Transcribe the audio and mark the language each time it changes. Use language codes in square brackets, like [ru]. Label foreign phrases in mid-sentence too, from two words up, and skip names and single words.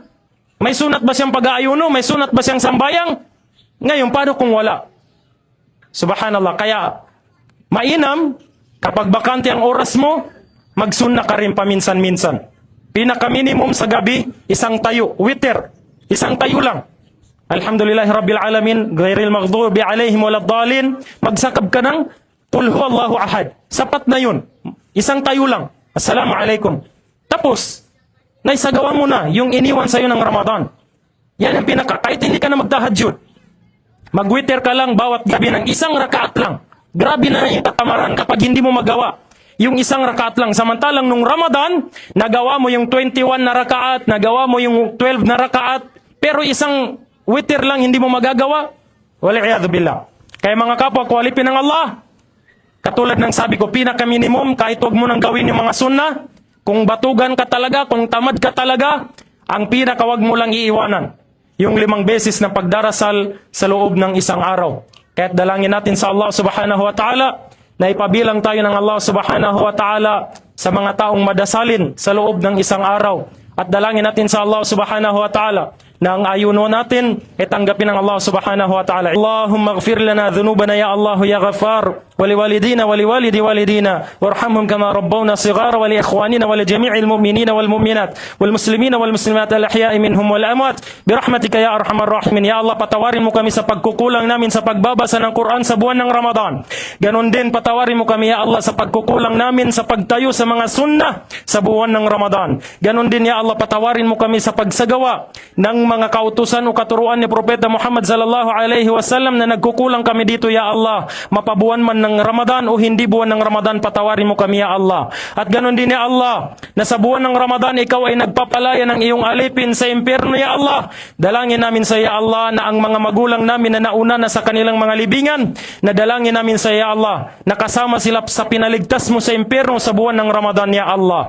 [tl] May sunat ba siyang pag-aayon? May sunat ba siyang sambayang? Ngayon, paano kung wala? Subhanallah. Kaya, mainam, kapag bakante ang oras mo, magsunna ka rin paminsan-minsan. Pinaka-minimum sa gabi, isang tayo, witr, isang tayo lang. [ar] الحمد لله رب العالمين غير المغضوب عليهم ولا الضالين, [tl] magsakab ka ng [ar] قل هو الله أحد. [tl] Sapat na yun. Isang tayo lang. Assalamualaikum. Tapos, naisagawa mo na yung iniwan sa'yo ng Ramadan. Yan ang kahit hindi ka na magtahajjud. Mag-witr ka lang bawat gabi ng isang rakaat lang. Grabe na yung katamaran kapag hindi mo magawa. Yung isang rakaat lang. Samantalang nung Ramadan, nagawa mo yung 21 na rakaat, nagawa mo yung 12 na rakaat, pero isang witr lang hindi mo magagawa. [ar] Wal'iyadhu billah. [tl] Kaya mga kapwa, kwalipin ng Allah. Katulad ng sabi ko, pinaka-minimum, kahit huwag mo nang gawin yung mga sunnah, kung batugan ka talaga, kung tamad ka talaga, ang pinaka-wag mo lang iiwanan. Yung 5 beses na pagdarasal sa loob ng isang araw. Kaya't dalangin natin sa Allah [ar] سبحانه وتعالى [tl] na ipabilang tayo ng Allah [ar] سبحانه وتعالى [tl] sa mga taong madasalin sa loob ng isang araw. At dalangin natin sa Allah [ar] سبحانه وتعالى [tl] na ang ayuno natin ay tanggapin ng Allah [ar] سبحانه وتعالى. اللهم اغفر لنا ذنوبنا يا الله يا غفار ولوالدينا ولوالدي والدينا وارحمهم كما ربونا صغارا ولإخواننا ولجميع المؤمنين والمؤمنات والمسلمين والمسلمات الأحياء منهم والأموات برحمتك يا أرحم الراحمين. يا الله, [tl] patawarin mo kami sa pagkukulang namin sa pagbabasa ng Quran sa buwan ng Ramadan. Ganon din patawarin mo kami [ar] يا الله [tl] sa pagkukulang namin sa pagtayo sa mga sunnah sa buwan ng Ramadan. Ganon din [ar] يا الله, [tl] patawarin mo kami sa pagsagawa ng mga kautusan o katuruan ni Propeta Muhammad [ar] صلى الله عليه وسلم [tl] na nagkukulang kami dito [ar] يا الله, [tl] mapabuwan man ng Ramadan o hindi buwan ng Ramadan, patawarin mo kami [ar] يا الله. [tl] At ganon din [ar] يا الله, [tl] na sa buwan ng Ramadan ikaw ay nagpapalaya ng iyong alipin sa impyerno [ar] يا الله. [tl] Dalangin namin sa [ar] يا الله [tl] na ang mga magulang namin na nauna na sa kanilang mga libingan, na dalangin namin sa [ar] يا الله [tl] na kasama sila sa pinaligtas mo sa impyerno sa buwan ng Ramadan [ar] يا الله.